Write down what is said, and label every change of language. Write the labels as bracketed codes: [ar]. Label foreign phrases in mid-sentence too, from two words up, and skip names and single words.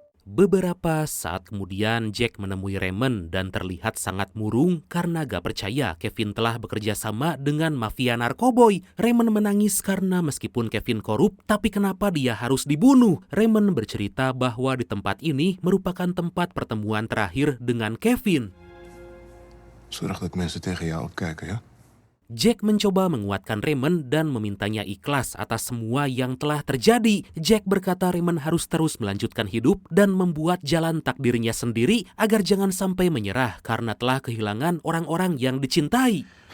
[id] Beberapa saat kemudian Jack menemui Raymond dan terlihat sangat murung karena gak percaya Kevin telah bekerja sama dengan mafia narkoboy. Raymond menangis karena meskipun Kevin korup, tapi kenapa dia harus dibunuh? Raymond bercerita bahwa di tempat ini merupakan tempat pertemuan terakhir dengan Kevin. [nl] Zorg dat mensen tegen jou opkijken, ya? [id] Jack mencoba menguatkan Raymond dan memintanya ikhlas atas semua yang telah terjadi. Jack berkata Raymond harus terus melanjutkan hidup dan membuat jalan takdirnya sendiri agar jangan sampai menyerah karena telah kehilangan orang-orang yang dicintai.